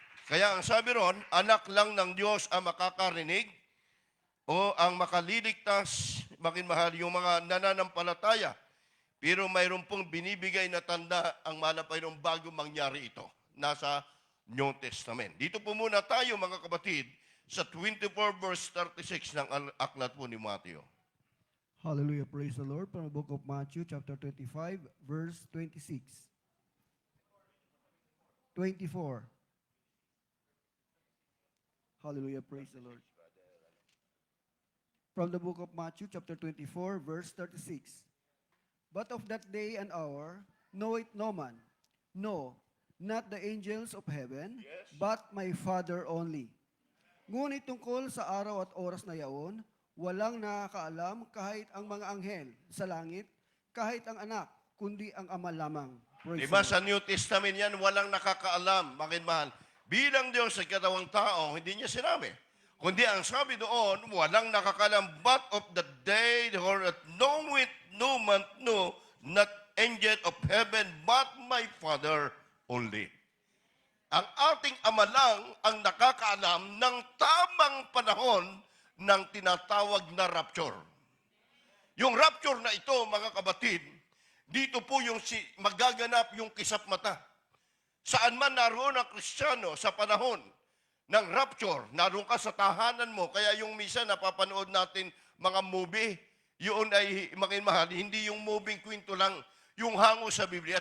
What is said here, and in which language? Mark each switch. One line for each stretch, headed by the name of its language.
Filipino: Kaya ang sabi ron, anak lang ng Diyos ang makakarinig o ang makaliligtas, mahal, yung mga nananampalataya. Pero mayroon pong binibigay na tanda ang mahal na Panginoon bago mangyari ito. Nasa New Testament. Dito po muna tayo, mga kapatid, sa 24 verse 36 ng aklat po ni Matthew.
English: Hallelujah. Praise the Lord. From the book of Matthew, chapter 25, verse 26. 24. Hallelujah. Praise the Lord. From the book of Matthew, chapter 24, verse 36. But of that day and hour knoweth no man, no, not the angels of heaven, but my Father only.
Filipino: Ngunit tungkol sa araw at oras na yaon, walang nakakaalam kahit ang mga anghel sa langit, kahit ang anak, kundi ang Ama lamang.
English: Praise
Filipino: Diba
English: the Lord.
Filipino: sa New Testament yan, walang nakakaalam, mahal. Bilang Diyos sa katawang tao, hindi niya sinabi. Kundi ang sabi doon, walang nakakaalam,
English: but of the day, or at knoweth no man, no, not angel of heaven, but my Father only.
Filipino: Ang ating Ama lang ang nakakaalam ng tamang panahon ng tinatawag na rapture. Yung rapture na ito, mga kapatid, dito po yung magaganap yung kisap mata. Saan man naroon ang Kristiyano sa panahon ng rapture, naroon ka sa tahanan mo, kaya yung misa napapanood natin mga movie, yun ay, mga mahal, hindi yung moving kwento lang, yung hango sa Biblia.